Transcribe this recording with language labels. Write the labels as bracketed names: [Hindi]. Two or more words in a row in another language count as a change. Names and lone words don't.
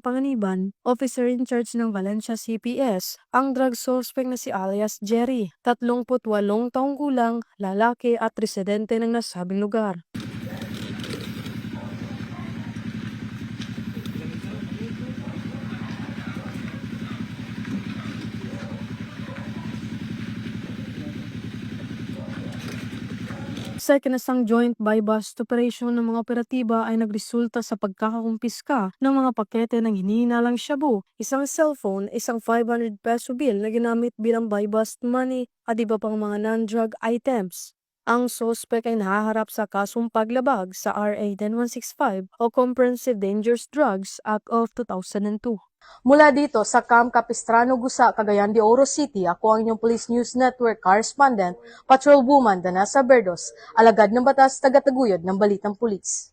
[Filipino] Panganiban, [English] officer in charge [Filipino] ng Valencia CPS, ang drug suspect na si alias Jerry, 38 taong gulang, lalaki at residente ng nasabing lugar. Sa ikinasang [English] joint buy-bust operation [Filipino] ng mga operatiba ay nagresulta sa pagkakakumpiska ng mga pakete ng hinihinalang shabu, isang cellphone, isang 500 peso bill na ginamit bilang [English] buy-bust money [Filipino] at iba pang mga [English] non-drug items. [Filipino] Ang suspect ay nahaharap sa kasong paglabag sa RA 10165 o Comprehensive Dangerous Drugs Act of 2002. Mula dito sa Camp Capistrano, Gusa, Cagayan de Oro City, ako ang inyong Police News Network correspondent, Patrolwoman Danessa Berdos, alagad ng batas, tagataguyod ng Balitang Pulis.